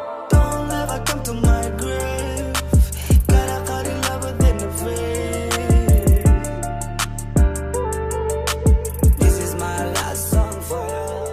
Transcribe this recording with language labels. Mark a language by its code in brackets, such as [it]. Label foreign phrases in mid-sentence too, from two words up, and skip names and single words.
[en] Don't ever come to my grave. [so] Kala qari labadeena phrase. [en] This is my last song for you.